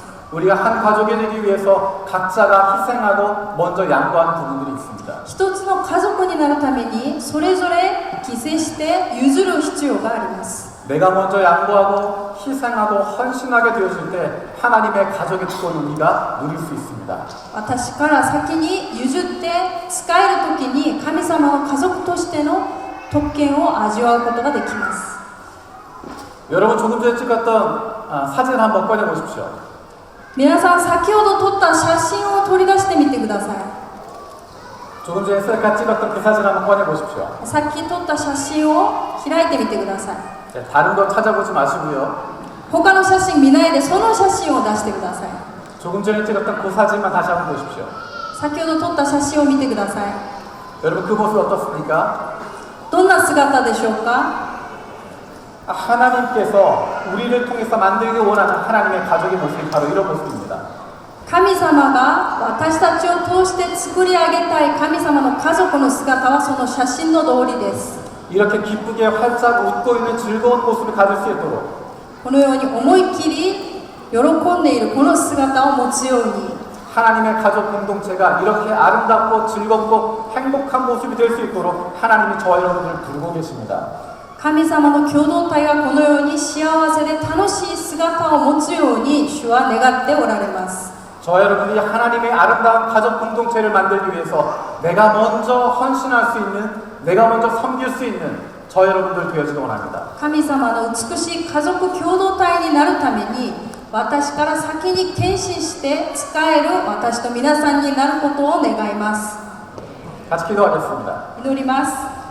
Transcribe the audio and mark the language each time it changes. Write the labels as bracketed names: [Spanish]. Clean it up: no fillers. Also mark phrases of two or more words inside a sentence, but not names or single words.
[Korean] 우리가 한 가족이 되기 위해서 각자가 희생하고 먼저 양보한 부분들이 있습니다. [Japanese] 一つの家族になるためにそれぞれ犠牲して譲る必要があります。 [Korean] 내가 먼저 양보하고 희생하고 헌신하게 되어질 때 하나님의 가족의 축복을 우리가 누릴 수 있습니다. [Japanese] 私から先に譲って使える時に神様の家族としての特権を味わうことができます。 [Korean] 여러분 조금 전에 찍었던 사진 한번 꺼내 보십시오. [Japanese] 皆さん先ほど撮った写真を取り出してみてください。 [Korean] 조금 전에 셀카 찍었던 그 사진 한번 꺼내 보십시오. [Japanese] さっき撮った写真を開いてみてください。 [Korean] 다른 거 찾아보지 마시고요. [Japanese] 他の写真見ないでその写真を出してください。 [Korean] 조금 전에 찍었던 그 사진만 다시 한번 보십시오. [Japanese] 先ほど撮った写真を見てください。 [Korean] 여러분 그 모습 어떻습니까? [Japanese] どんな姿でしょうか？ [Korean] 하나님께서 우리를 통해서 만들기 원하는 하나님의 가족의 모습이 바로 이런 모습입니다. [Japanese] 神様が私たちを通して作り上げたい神様の家族の姿はその写真の通りです。 [Korean] 이렇게 기쁘게 활짝 웃고 있는 즐거운 모습을 가질 수 있도록 [Japanese] このように思いっきり喜んでいるこの姿を持つように [Korean] 하나님의 가족 공동체가 이렇게 아름답고 즐겁고 행복한 모습이 될 수 있도록 하나님이 저와 여러분들을 부르고 계십니다. [Japanese] 神様の共同体がこのように幸せで楽しい姿を持つように主は願っておられます。 [Korean] 저와 여러분들이 하나님의 아름다운 가족 공동체를 만들기 위해서 내가 먼저 헌신할 수 있는, 내가 먼저 섬길 수 있는 저와 여러분들 되어지기 원합니다. [Japanese] 神様の美しい家族共同体になるために私から先に献身して仕える私と皆さんになることを願います。 [Korean] 같이 기도하겠습니다. [Japanese] 祈ります。